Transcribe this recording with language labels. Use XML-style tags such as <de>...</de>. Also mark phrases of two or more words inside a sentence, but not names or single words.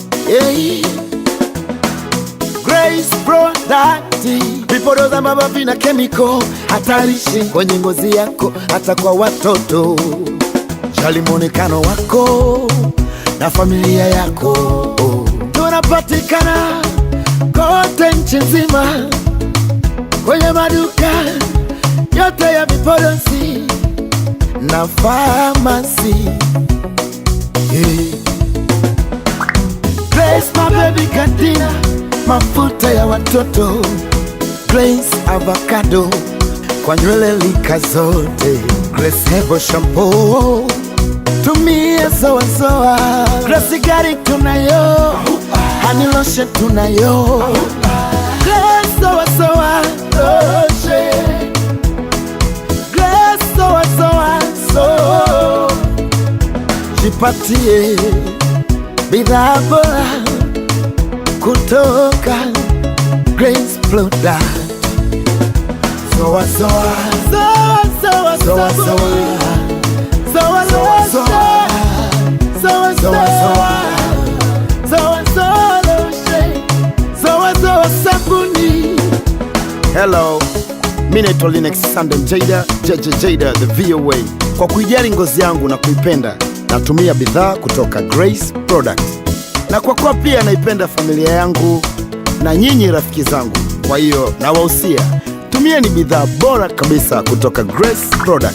<sw>Hey, Grace Product, vipodozi ambavyo vina chemical hatarishi kwenye ngozi yako, hata kwa watoto. Jali muonekano wako na familia yako. Tunapatikana kote nchi nzima, kwenye maduka yote ya vipodozi na pharmacy. Grace my baby Cantina, mafuta ya watoto. Grace avocado kwa nywele lika zote. Grace Herbal shampoo, tumia zoa zoa. Grace gari tunayo,</sw> <en>honey lotion</en> <sw>tunayo. Grace zoa zoa lotion, Grace zoa zoa so. Jipatie bidhaa bora kutoka Grace Product. Zoa zoa, zoa zoa, zoa zoa, zoa lotion, zoa zoa, zoa zoa lotion, zoa zoa sabuni. Hello, mimi naitwa Linux Sunday Jada, Jada the VOA. Kwa kuijali ngozi yangu na kuipenda, natumia bidhaa kutoka Grace Product. Na kwa kuwa pia naipenda familia yangu na nyinyi rafiki zangu, kwa hiyo nawahusia tumieni bidhaa bora kabisa kutoka Grace Product.</sw>